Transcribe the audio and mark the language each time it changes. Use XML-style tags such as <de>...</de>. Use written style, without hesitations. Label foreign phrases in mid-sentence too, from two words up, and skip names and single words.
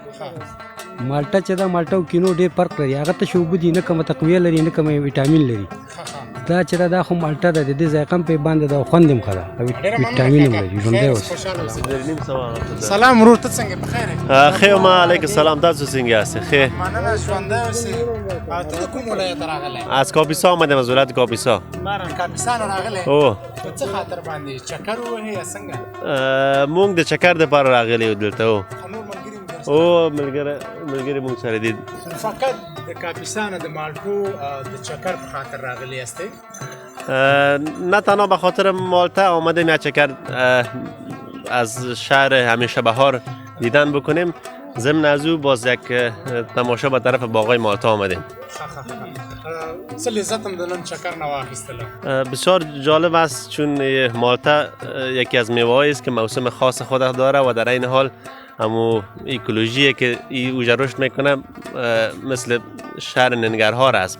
<ps>مالټه چې دا مالټه او کینو ډېر فرق لري، هغه ته اوبه دي، نه کومه تقویه لري نه کومه ویټامین لري. دا چې دا خو مالټه ده، د دې ذایقه هم پرې باندې ده او خوند هم ښه ده، ویټامین هم لري. ژوندی اوسه. سلام ورور، ته څنګه بخیر یې؟ ښه یم،</ps> <ar>علیکم السلام.</ar> <ps>تاسو څنګه یاست؟ ښه. مننه، ژوندی اوسې. او ته د کوم ولایت راغلی؟</ps> <fa>از کاپیسا آمدم، از ولایت کاپیسا.</fa> <ps>کاپیسا نه راغلی؟ او په څه خاطر باندې چکر ووهې یا څنګه؟ موږ د چکر دپاره راغلي یو دلته. او ملګري موږ سره دي. فقط د کاپیسا نه د مالټو د چکر په خاطر راغلی یاستئ؟</ps> <fa>نه تنها به خاطر مالټه آمدیم یک چکر از شهر همیشه بهار دیدن بکنیم، ضمن از او باز یک تماشا به طرف باغای مالټا آمدیم.</fa> <ps>څه لذت هم د نن چکر نه واخیستله؟</ps> <fa>بسیار جالب است چون مالټا یکی از میوه‌هایی است که موسم خاص خود داره و در این حال همو ایکولوژی که اوجا رشد میکنه مثل شهر ننگرهار است.</fa>